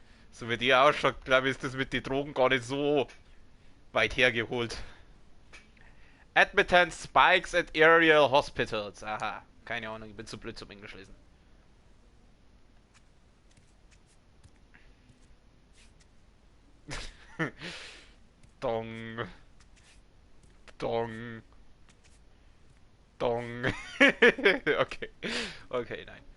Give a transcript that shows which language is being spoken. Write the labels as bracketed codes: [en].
[de] So wie die ausschaut, glaube ich, ist das mit den Drogen gar nicht so weit hergeholt. [en] Admittance spikes at aerial hospitals. [de] Aha, keine Ahnung, ich bin zu blöd zum Englisch lesen. Dong. Dong. Dong. Okay. Okay, nein.